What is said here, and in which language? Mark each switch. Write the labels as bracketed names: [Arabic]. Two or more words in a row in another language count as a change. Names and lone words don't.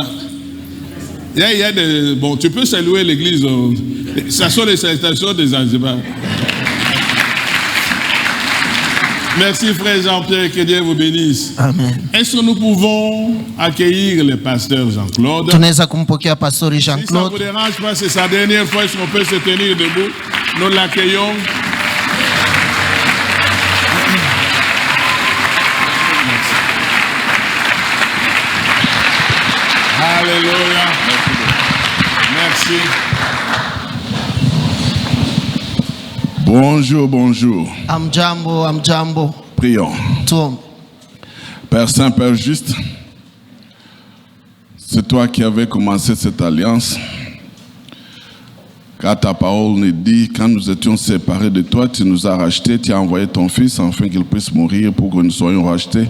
[French] Il y a des, bon, tu peux saluer l'église. Ça sont les salutations des Zanzibar. Merci frère Jean-Pierre, que Dieu vous bénisse. Amen. Est-ce que nous pouvons accueillir le pasteur Jean-Claude? [Swahili] Tunaweza kumpokea Pastori [French] Si ça ne [Swahili] Jean-Claude. [French] vous dérange pas, c'est sa dernière fois, est-ce qu'on peut se tenir debout? Nous l'accueillons. Alléluia. Merci. Bonjour, bonjour. [Swahili] Amjambo, amjambo. [French] Prions. [Swahili] Tuombe. [French] Père Saint, Père juste, c'est toi qui avais commencé cette alliance. Car ta parole nous dit, quand nous étions séparés de toi, tu nous as rachetés, tu as envoyé ton Fils afin qu'il puisse mourir pour que nous soyons rachetés.